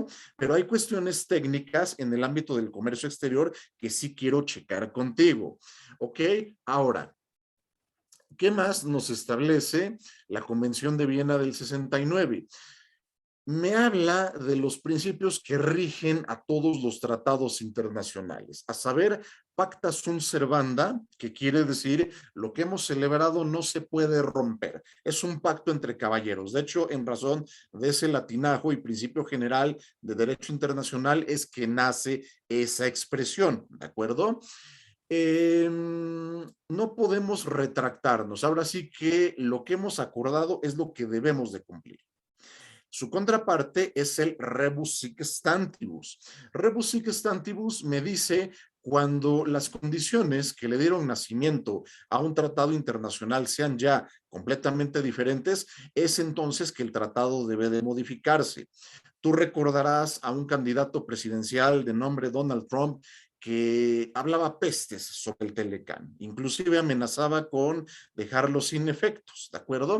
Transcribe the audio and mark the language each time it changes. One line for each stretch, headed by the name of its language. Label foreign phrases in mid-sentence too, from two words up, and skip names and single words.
Spanish: Pero hay cuestiones técnicas en el ámbito del comercio exterior que sí quiero checar contigo. ¿Ok? Ahora, ¿qué más nos establece la Convención de Viena del 69? Me habla de los principios que rigen a todos los tratados internacionales, a saber,
Latin: pacta sunt servanda,
Spanish: que quiere decir lo que hemos celebrado no se puede romper. Es un pacto entre caballeros. De hecho, en razón de ese latinajo y principio general de derecho internacional es que nace esa expresión, ¿de acuerdo? No podemos retractarnos. Ahora sí que lo que hemos acordado es lo que debemos de cumplir. Su contraparte es el
Latin: rebus sic stantibus. Rebus sic stantibus
Spanish: me dice cuando las condiciones que le dieron nacimiento a un tratado internacional sean ya completamente diferentes, es entonces que el tratado debe de modificarse. Tú recordarás a un candidato presidencial de nombre Donald Trump que hablaba pestes sobre el Telecán, inclusive amenazaba con dejarlo sin efectos, ¿de acuerdo?